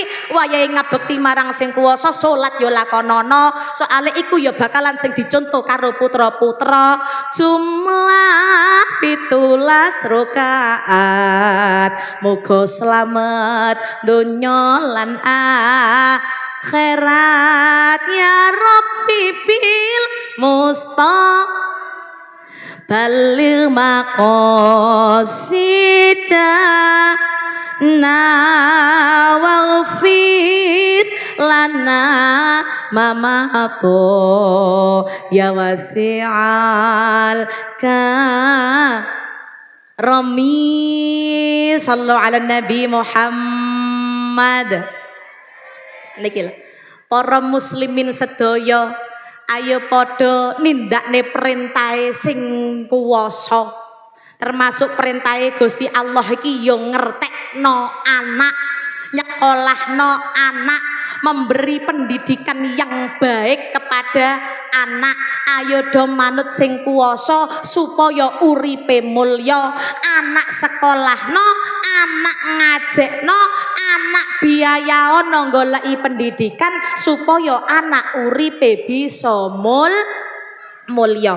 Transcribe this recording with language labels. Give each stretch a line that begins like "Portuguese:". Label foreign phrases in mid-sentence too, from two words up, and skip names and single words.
Javanese: Wayahe ngabekti marang sing kuwasa, salat ya lakonana, soale iku ya bakalan sing dicontoh karo putra-putra. Jumlah 17 rakaat, muga slamet donya lan akhirat.
Arabic: يا رب بالمصطفى بلغ مقاصدنا واغفر لنا ما مضى يا واسع الكرم. صلوا على نبي محمد.
Javanese: Niki lho, para muslimin sedaya, ayo padha nindakne perintahe sing kuwasa. Termasuk perintahe Gusti Allah iki yo ngertekno anak, nyekolahno anak,
Indonesian: memberi pendidikan yang baik kepada anak.
Javanese: Ayo do manut sing kuwasa supaya uripe mulya. Anak sekolahno, anak ngajekno, anak biayaono goleki pendidikan supaya anak uripe bisa mulya.